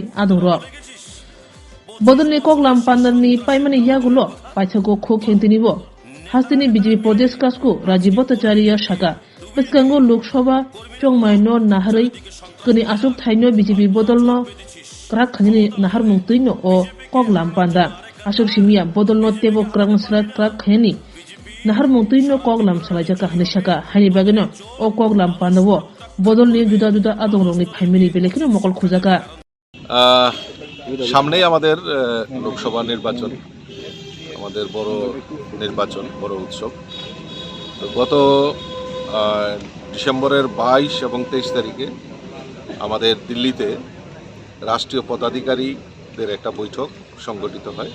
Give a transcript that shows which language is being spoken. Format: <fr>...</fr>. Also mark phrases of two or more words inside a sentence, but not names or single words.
<trp>adongrok Bodolni Koglam Pandarni Paimani Yagulo Paithago Khok Hentinibo Hastini BJP Pradesh Kasku Rajiv Bhattacharya Shaka Baskango Loksawa Chongmari no Naharai Kani Asuk Thaino BJP Bodolno Krak Khanini Nahar Mungtuino o Koglam Panda Asuk Simia Bodolno Tebo Krang Sra Krak Khani Nahar Mungtuino Koglam Salajaka Hanishaka Hani Bagano o Koglam Pandawo Bodolni Juda Juda Adongrongni Paimani Belekino Mokol Khuzaka</trp> <bn>সামনেই আমাদের লোকসভা নির্বাচন, আমাদের বড় নির্বাচন, বড় উৎসব। গত ডিসেম্বরের 22 এবং 23 তারিখে আমাদের দিল্লিতে রাষ্ট্রীয় পদাধিকারীদের একটা বৈঠক সংগঠিত হয়।</bn>